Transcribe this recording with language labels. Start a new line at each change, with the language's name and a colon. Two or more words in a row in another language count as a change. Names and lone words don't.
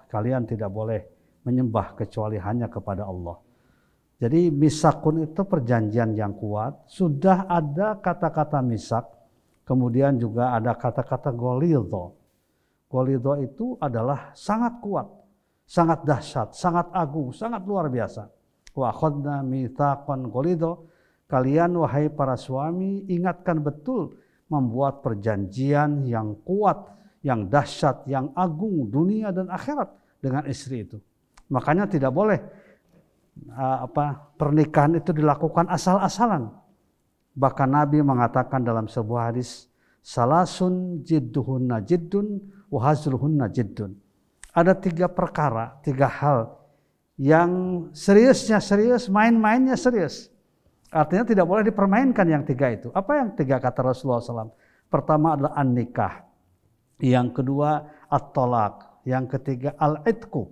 Indonesian: Kalian tidak boleh menyembah kecuali hanya kepada Allah. Jadi misakun itu perjanjian yang kuat. Sudah ada kata-kata misak, kemudian juga ada kata-kata golidho. Golidho itu adalah sangat kuat, sangat dahsyat, sangat agung, sangat luar biasa.
Arabic: وأخذنا ميثاقا غليظا.
Indonesian: Kalian wahai para suami ingatkan betul membuat perjanjian yang kuat, yang dahsyat, yang agung dunia dan akhirat dengan istri itu. Makanya tidak boleh pernikahan itu dilakukan asal-asalan. Bahkan Nabi mengatakan dalam sebuah hadis,
Arabic: ثلاث جدهن جد وهزلهن جد.
Indonesian: Ada 3 perkara, 3 hal yang seriusnya serius, main-mainnya serius. Artinya tidak boleh dipermainkan yang 3 itu. Apa yang 3 kata Rasulullah SAW? Pertama adalah an-nikah. Yang kedua at-tolak. Yang ketiga al-idku.